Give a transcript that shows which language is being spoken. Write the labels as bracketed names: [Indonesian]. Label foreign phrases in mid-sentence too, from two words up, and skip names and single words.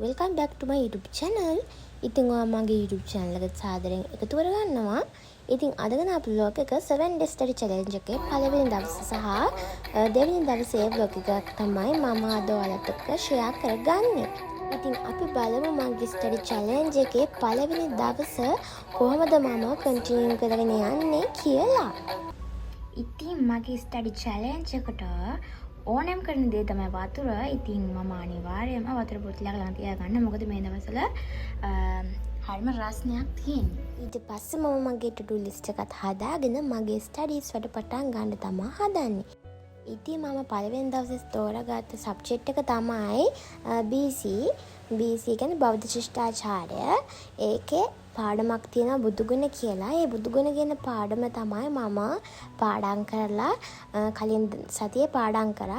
[English] welcome back to my YouTube channel. [Sinhala] ඉතින් ඔයා මගේ [English] YouTube channel [Sinhala] එකට සාදරයෙන් එකතු කරගන්නවා. ඉතින් අද ගන්න අපේ vlog එක [English] 7 day study challenge [Sinhala] එකේ පළවෙනි දවසේ සහ දෙවෙනි දවසේ vlog එකක් තමයි මම අද ඔයාලට එක්ක share කරගන්නේ. ඉතින් අපි බලමු මගේ [English] study challenge [Sinhala] එකේ පළවෙනි දවස කොහොමද මම continue කරගෙන යන්නේ කියලා. ඉතින් මගේ study challenge එකට ඕනෑම කරන දේ තමයි වතුර. ඉතින් මම අනිවාර්යයෙන්ම වතුර බෝතලයක් ළඟ තියාගන්න. මොකද මේ දවස්වල හරිම රස්නයක් තියෙනවා. ඊට පස්සේ මම මගේ [English] to do list [Sinhala] එකත් හදාගෙන මගේ studies වලට පටන් ගන්න තමයි හදන්නේ. ඉතින් මම පළවෙනි දවසේ තෝරාගත්ත subject එක තමයි BC. BC කියන්නේ බෞද්ධ ශිෂ්ටාචාරය. ඒකේ පාඩමක් තියෙනවා බුදුගුණ කියලා. ඒ බුදුගුණ කියන පාඩම තමයි මම පාඩම් කරලා කලින් සතියේ පාඩම් කරා.